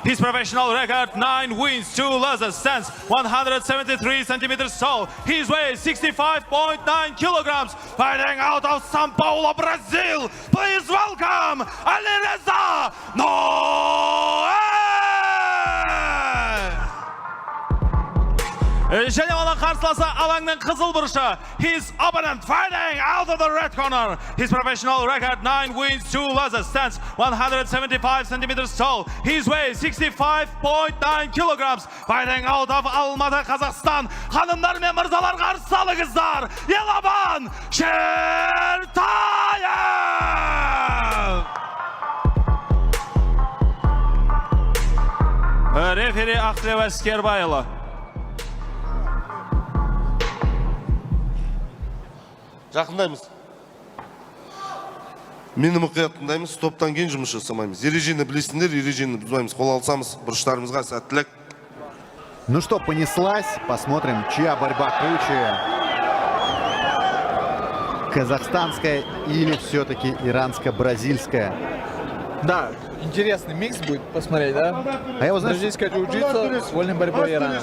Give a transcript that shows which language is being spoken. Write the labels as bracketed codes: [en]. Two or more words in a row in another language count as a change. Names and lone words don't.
[en] His professional record 9 wins, 2 losses, stands 173 centimeters tall. His weight 65.9 kilograms. Fighting out of São Paulo, Brazil. Please welcome Alireza Noé! [kk] Және оның қарсыласы алаңның қызыл бұрышы. [en] His opponent fighting out of the red corner. His professional record 9 wins, 2 losses, stands 175 centimeters tall. His weight 65.9 kilograms. Fighting out of Алматы, Қазақстан. [kk] Ханымдар мен мырзалар қарсы алыңыздар. Еламан Шертаев! Рефери Ақтілеу Әскербайұлы. Жақындаймыз. Мені мұқият тыңдаймыз, топтан кейін жұмыс жасамаймыз. Ережені білесіңдер, ережені бұзбаймыз. Қол алсамыз, бұрыштарымызға сәттілік. [ru] Ну что, понеслась. Посмотрим, чья борьба круче. Казахстанская или все-таки иранско-бразильская? Да, интересный микс будет посмотреть, да? А я вот, знаешь, Бразильская джиу-джитсу с вольной борьбой Ирана.